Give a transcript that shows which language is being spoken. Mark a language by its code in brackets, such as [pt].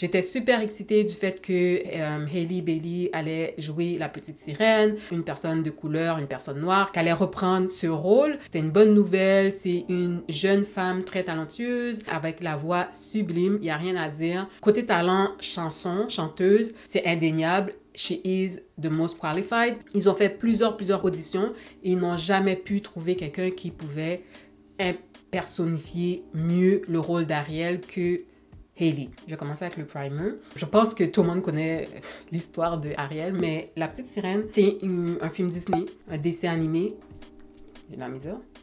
[fr] J'étais super excitée du fait que Hailey Bailey allait jouer la petite sirène, une personne de couleur, une personne noire, qu'elle allait reprendre ce rôle. C'était une bonne nouvelle. C'est une jeune femme très talentueuse avec la voix sublime. Il n'y a rien à dire. Côté talent, chanteuse, c'est indéniable. [en] She is the most qualified. [fr] Ils ont fait plusieurs auditions et ils n'ont jamais pu trouver quelqu'un qui pouvait personnifier mieux le rôle d'Ariel que Hailey. Je vais commencer avec le primer. Je pense que tout le monde connaît l'histoire de Ariel, mais La Petite Sirène, c'est un film Disney, un dessin animé. J'ai de la misère.